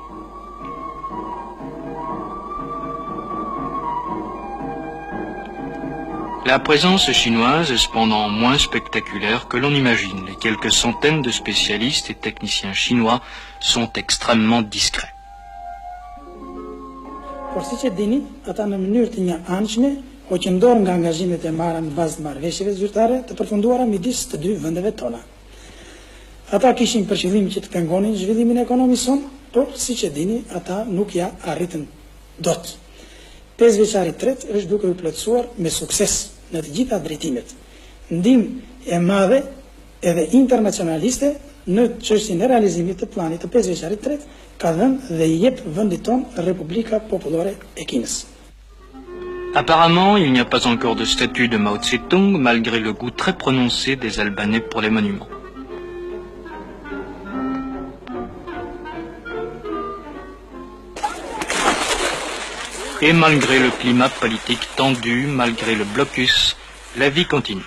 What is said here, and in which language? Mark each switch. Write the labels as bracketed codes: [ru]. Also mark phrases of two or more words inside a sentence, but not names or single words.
[fr] La présence chinoise est cependant moins spectaculaire que l'on imagine. Les quelques centaines de spécialistes et techniciens chinois sont extrêmement discrets. [sq] Hoqëndor nga angazhimet e marra në bazë të marrëveshjeve zyrtare të përfunduara midis të dy vendeve tona. Ata kishin për qëllim që të pengonin zhvillimin ekonomik son, por siç e dini, ata nuk ja arritën dot. 5 vjeçari i tretë është duke u plotësuar me sukses në të gjitha drejtimet. Ndihmë e madhe edhe internacionaliste në çështjen e realizimit të planit të 5 vjeçarit të tretë ka dhënë dhe i jep vendit ton Republika Popullore e Kinës. [fr] Apparemment, il n'y a pas encore de statue de Mao Tse-tung, malgré le goût très prononcé des Albanais pour les monuments. Et malgré le climat politique tendu, malgré le blocus, la vie continue.